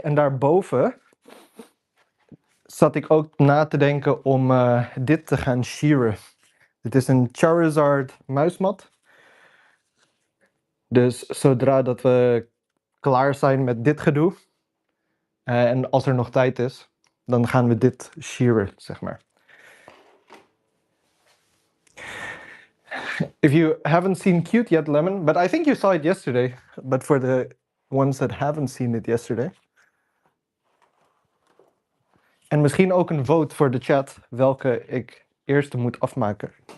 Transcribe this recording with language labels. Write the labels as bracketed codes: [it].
[nl] En daarboven zat ik ook na te denken om dit te gaan shearen. Dit is een Charizard muismat. Dus zodra dat we klaar zijn met dit gedoe, en als er nog tijd is, dan gaan we dit shearen, zeg maar. [en] If you haven't seen Cute yet, Lemon, but I think you saw it yesterday, but for the ones that haven't seen it yesterday. [nl] En misschien ook een vote voor de chat, welke ik eerst moet afmaken.